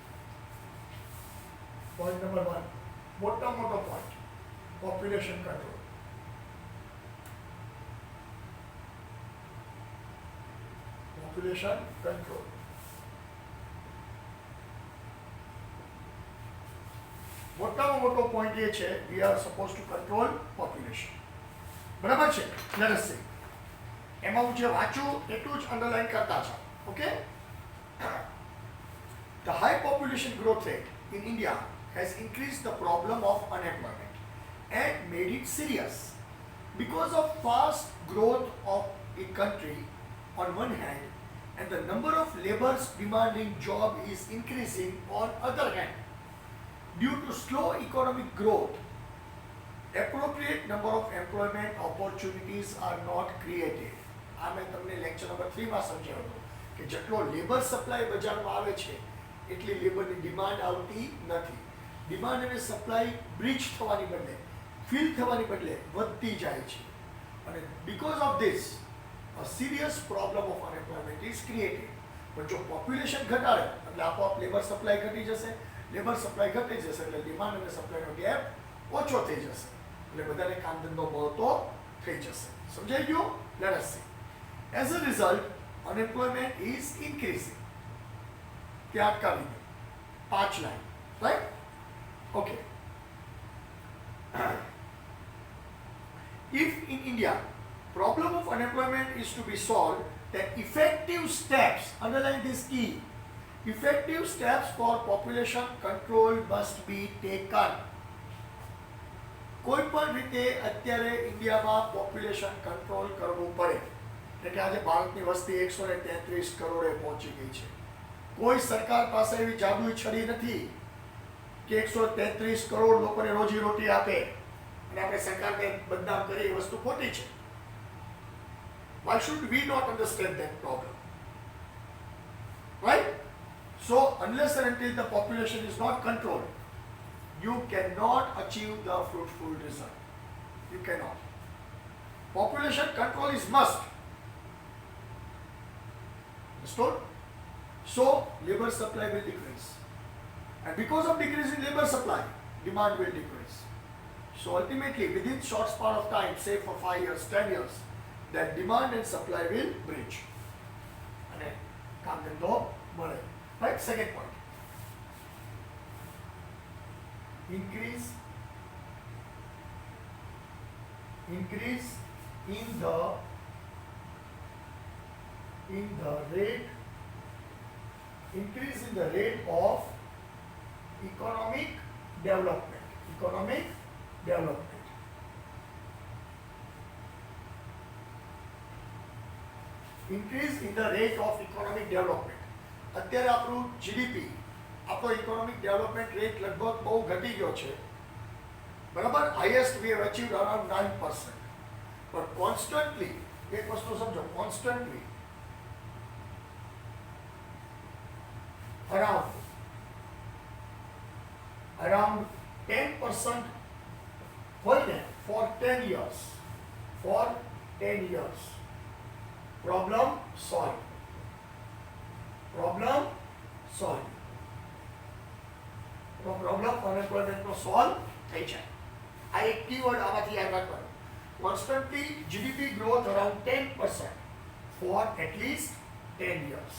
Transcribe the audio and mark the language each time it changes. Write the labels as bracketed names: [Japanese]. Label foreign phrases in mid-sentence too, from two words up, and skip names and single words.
[English] Point number 1. મોટો point. Population control. Population control. [Gujarati] મોટો point એ છે, [English] we are supposed to control population. [Gujarati] બરાબર છે? [English] Let us see. [Gujarati] એમાં હું જે વાંચું એટલું જ અંડરલાઈન કરતા જાઓ. [English] Okay? The high population growth rate in India has increased the problem of unemployment and made it serious. Because of fast growth of the country on one hand and the number of laborers demanding job is increasing on other hand. Due to slow economic growth, appropriate number of employment opportunities are not created. [Gujarati] આ મેં તમને [English] lecture number [Gujarati] 3 માં સમજાવ્યું હતું કે કે જેટલો [English] labor supply [Gujarati] બજારમાં આવે છે એટલી લેબરની ડિમાન્ડ આવતી નથી. ડિમાન્ડ અને સપ્લાય બ્રિજ થવાની બદલે, ફિલ થવાની બદલે વધતી જાય છે. [English] અને because of this a serious problem of unemployment is created. [Gujarati] પણ જો પોપ્યુલેશન ઘટાડે એટલે આપોઆપ [English] labor supply [Gujarati] ઘટી જશે, [English] labor supply [Gujarati] ઘટી જશે એટલે ડિમાન્ડ અને સપ્લાયનો ગેપ ઓછો થઈ જશે, એટલે બધાને કામ ધંધો મળતો થઈ જશે. સમજાઈ ગયું? [English] Let us see. As a result, unemployment is increasing. [Gujarati] ત્યાં અટકાવી દો. 5 લાઈન, [English] right? Okay. If in India problem of unemployment is to be solved, then effective steps, underline this key, effective steps for population control must be taken. [Gujarati] કોઈ પણ રીતે અત્યારે ઇન્ડિયામાં [English] population control [Gujarati] કરવું પડે. એટલે કે આજે ભારતની વસ્તી 133 કરોડે પહોંચી ગઈ છે. કોઈ સરકાર પાસે એવી જાદુઈ છડી નથી કે 133 કરોડ લોકોને રોજીરોટી આપે અને આપણે સરકારને બદનામ કરીએ, એ વસ્તુ ખોટી છે. [English] Why should we not understand that problem? Right? So, unless and until the population is not controlled, you cannot achieve the fruitful result. You cannot. Population control is must. Understood? So, labor supply will decrease. And because of decrease in labor supply, demand will decrease. So, ultimately, within short span of time, say for 5 years, 10 years, that demand and supply will bridge. [Gujarati] And કામ ધંધો મળે. [English] Right? Second point. Increase in the rate, increase in the rate of economic development. Economic development. Increase in the rate of economic development. [Gujarati] અત્યારે આપણું જીડીપી, આપણો [English] economic development rate [Gujarati] લગભગ બહુ ઘટી ગયો છે, બરાબર. [English] highest we have achieved around 9%. [Gujarati] પણ કોન્સ્ટન્ટલી એક વસ્તુ સમજો, [English] constantly around 10% [Gujarati] હોય ને [English] for 10 years. For 10 years. Problem solved. Problem solved. [Gujarati] તો પ્રોબ્લેમ અનએમ્પ્લોયમેન્ટનો સોલ્વ થઈ જાય. આ એક કીવર્ડ આમાંથી યાદ રાખવાનું. [English] constantly GDP growth around 10% for at least 10 years.